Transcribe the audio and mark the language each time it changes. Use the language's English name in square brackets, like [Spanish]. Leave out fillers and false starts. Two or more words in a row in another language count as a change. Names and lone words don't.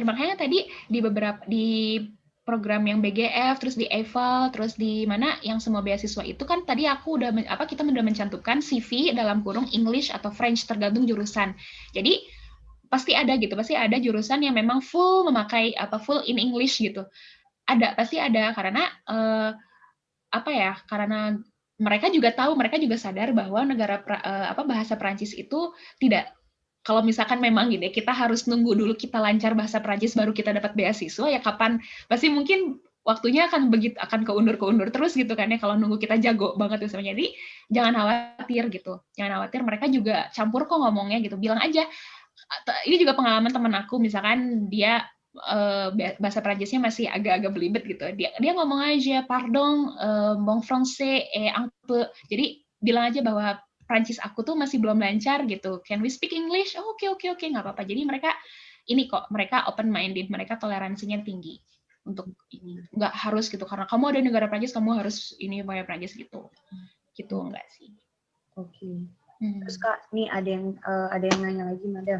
[Indonesian] Makanya tadi di program yang BGF, terus di EVAL, terus di mana yang semua beasiswa itu kan tadi kita udah mencantumkan CV dalam kurung English atau French tergantung jurusan. Jadi pasti ada jurusan yang memang full memakai [English] full in English [Indonesian] gitu. Pasti ada karena karena mereka juga tahu, mereka juga sadar bahwa bahasa Prancis itu tidak, kalau misalkan memang gitu kita harus nunggu dulu kita lancar bahasa Prancis baru kita dapat beasiswa, ya kapan, pasti mungkin waktunya akan keundur terus gitu kan ya, kalau nunggu kita jago banget misalnya. Jadi jangan khawatir, mereka juga campur kok ngomongnya gitu, bilang aja. Ini juga pengalaman teman aku, misalkan dia bahasa Prancisnya masih agak-agak belibet gitu, dia ngomong aja [French] pardon, bon français et un peu, [Indonesian] jadi bilang aja bahwa Prancis aku tuh masih belum lancar gitu, [English] can we speak English? [Indonesian] Oke, nggak apa-apa. Jadi mereka [English] open minded, [Indonesian] mereka toleransinya tinggi untuk ini, nggak harus gitu karena kamu ada negara Prancis kamu harus ini bahasa Prancis gitu enggak sih. Oke. Terus Kak, nih ada yang nanya lagi, Madam.